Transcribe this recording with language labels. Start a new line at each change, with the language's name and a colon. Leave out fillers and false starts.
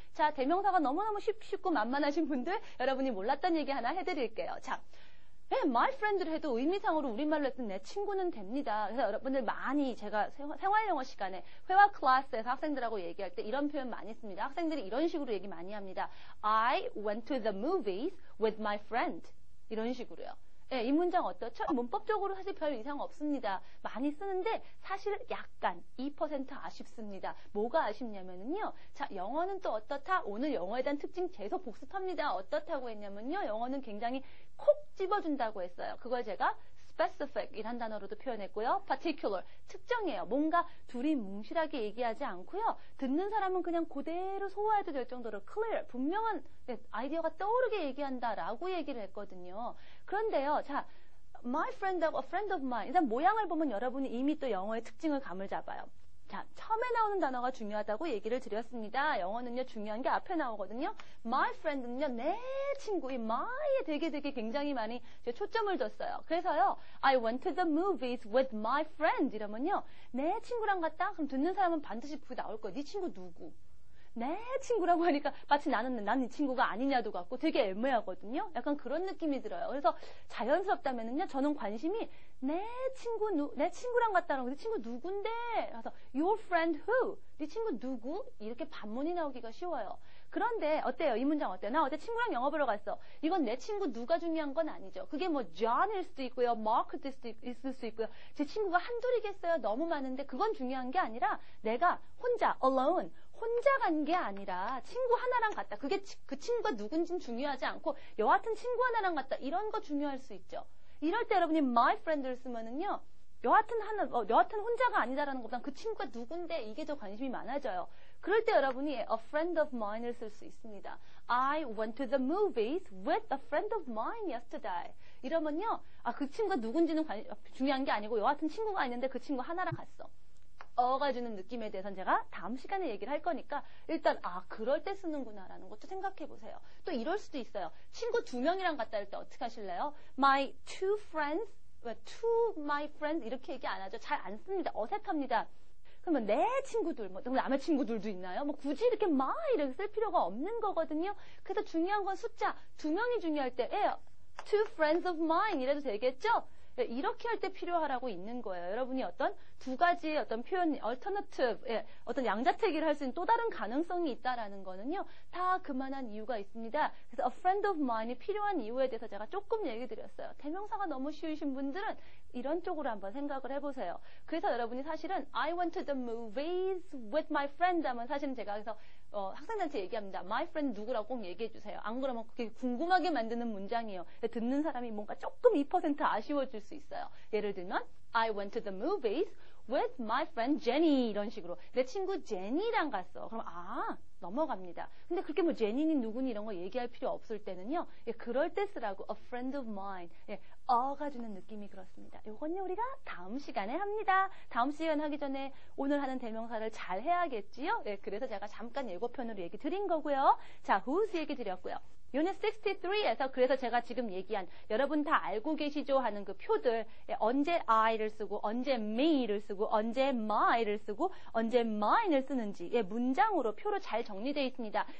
Korean: 자, 대명사가 너무너무 쉽고 만만하신 분들 여러분이 몰랐던 얘기 하나 해드릴게요. 자, 네, my friend를 해도 의미상으로 우리말로 했던 내 친구는 됩니다. 그래서 여러분들 많이 제가 생활영어 시간에 회화 클래스에서 학생들하고 얘기할 때 이런 표현 많이 씁니다. 학생들이 이런 식으로 얘기 많이 합니다.
English: I went to the movies with my friend.
Korean: 이런 식으로요. 네, 이 문장 어떻죠? 문법적으로 사실 별 이상 없습니다. 많이 쓰는데 사실 약간 2% 아쉽습니다. 뭐가 아쉽냐면요. 자, 영어는 또 어떻다? 오늘 영어에 대한 특징 계속 복습합니다. 어떻다고 했냐면요. 영어는 굉장히 콕 집어준다고 했어요. 그걸 제가 specific 이란 단어로도 표현했고요. particular 특정이에요. 뭔가 둘이 뭉실하게 얘기하지 않고요. 듣는 사람은 그냥 그대로 소화해도 될 정도로 clear, 분명한 아이디어가 떠오르게 얘기한다라고 얘기를 했거든요. 그런데요. 자, my friend하고 a friend of mine 일단 모양을 보면 여러분이 이미 또 영어의 특징을 감을 잡아요. 자, 처음에 나오는 단어가 중요하다고 얘기를 드렸습니다. 영어는요, 중요한 게 앞에 나오거든요. My friend는요, 내 친구, 이 my에 되게 굉장히 많이 초점을 뒀어요. 그래서요,
English: I went to the movies with my friend
Korean: 이러면요, 내 친구랑 갔다? 그럼 듣는 사람은 반드시 그게 나올 거예요. 네 친구 누구? 내 친구라고 하니까 마치 난 네 친구가 아니냐도 같고 되게 애매하거든요. 약간 그런 느낌이 들어요. 그래서 자연스럽다면은요, 저는 관심이 내 친구랑 같다는 거, 네 친구 누군데? 그래서
English: your friend who?
Korean: 네 친구 누구? 이렇게 반문이 나오기가 쉬워요. 그런데 어때요? 이 문장 어때요? 나 어제 친구랑 영화 보러 갔어. 이건 내 친구 누가 중요한 건 아니죠. 그게 뭐 John일 수도 있고요, Mark일 수도 있을 수 있고요. 제 친구가 한둘이겠어요? 너무 많은데 그건 중요한 게 아니라 내가 혼자 alone 혼자 간 게 아니라 친구 하나랑 갔다. 그게 그 친구가 누군지는 중요하지 않고 여하튼 친구 하나랑 갔다. 이런 거 중요할 수 있죠. 이럴 때 여러분이 my friend를 쓰면은요. 여하튼 혼자가 아니다라는 것보단 그 친구가 누군데 이게 더 관심이 많아져요. 그럴 때 여러분이 a friend of mine을 쓸 수 있습니다.
English: I went to the movies with a friend of mine yesterday.
Korean: 이러면요. 그 친구가 누군지는 중요한 게 아니고 여하튼 친구가 있는데 그 친구 하나랑 갔어. 어가 주는 느낌에 대해서는 제가 다음 시간에 얘기를 할 거니까 일단 그럴 때 쓰는구나라는 것도 생각해 보세요. 또 이럴 수도 있어요. 친구 2명이랑 갔다 할 때 어떻게 하실래요?
English: My two friends, to my friends
Korean: 이렇게 얘기 안 하죠. 잘 안 씁니다. 어색합니다. 그러면 내 친구들, 남의 친구들도 있나요? 굳이 이렇게 my 이렇게 쓸 필요가 없는 거거든요. 그래서 중요한 건 숫자 2명이 중요할 때 two friends of mine 이래도 되겠죠? 이렇게 할 때 필요하라고 있는 거예요. 여러분이 어떤 두 가지의 어떤 표현, alternative, 어떤 양자택일을 할 수 있는 또 다른 가능성이 있다라는 거는요, 다 그만한 이유가 있습니다. 그래서 a friend of mine이 필요한 이유에 대해서 제가 조금 얘기 드렸어요. 대명사가 너무 쉬우신 분들은 이런 쪽으로 한번 생각을 해보세요. 그래서 여러분이 사실은
English: I went to the movies with my friend
Korean: 하면 사실은 제가 그래서 학생들한테 얘기합니다. My friend 누구라고 꼭 얘기해 주세요. 안 그러면 그게 궁금하게 만드는 문장이에요. 듣는 사람이 뭔가 조금 2% 아쉬워질 수 있어요. 예를 들면
English: I went to the movies with my friend Jenny
Korean: 이런 식으로 내 친구 제니랑 갔어. 그럼 넘어갑니다. 근데 그렇게 제니니 누구니 이런 거 얘기할 필요 없을 때는요. 그럴 때 쓰라고
English: a friend of mine.
Korean: 어가 주는 느낌이 그렇습니다. 요건요 우리가 다음 시간에 합니다. 다음 시간 하기 전에 오늘 하는 대명사를 잘 해야겠지요. 그래서 제가 잠깐 예고편으로 얘기 드린 거고요. 자, whose 얘기 드렸고요. 유닛 63에서 그래서 제가 지금 얘기한 여러분 다 알고 계시죠 하는 그 표들 언제 I를 쓰고 언제 me를 쓰고 언제 my를 쓰고 언제 mine을 쓰는지 문장으로 표로 잘 정리되어 있습니다.